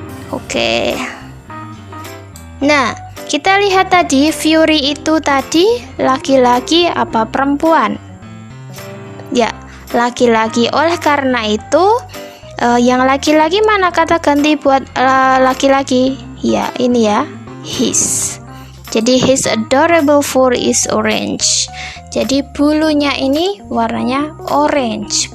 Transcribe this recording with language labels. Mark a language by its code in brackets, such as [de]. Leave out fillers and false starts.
[id] Oke. Nah, kita lihat tadi Fury itu tadi laki-laki apa perempuan? Ya, laki-laki. Oleh karena itu yang laki-laki mana kata ganti buat laki-laki? Ya, ini ya, his. [en] Jadi his adorable fur is orange. [id] Jadi bulunya ini warnanya orange.